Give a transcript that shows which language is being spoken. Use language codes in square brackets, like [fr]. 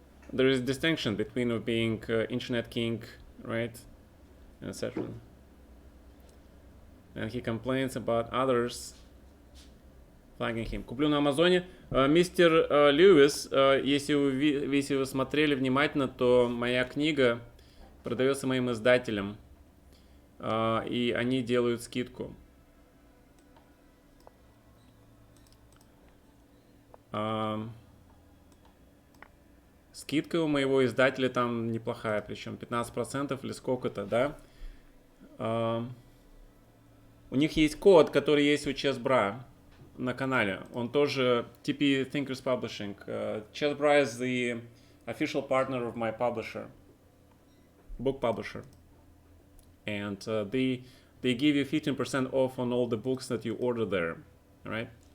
[en] There is a distinction between being internet king, right, etc. And he complains about others flagging him. [ru] Куплю на Амазоне. Мистер Льюис, если вы смотрели внимательно, то моя книга продается моим издателем. И они делают скидку. Скидка у моего издателя там неплохая, причем 15% или сколько-то, да? У них есть код, который есть у Chessbra на канале. Он тоже [en] TP Thinkers Publishing. Chessbra is the official partner of my publisher, book publisher. And they give you 15% off on all the books that you order there, right?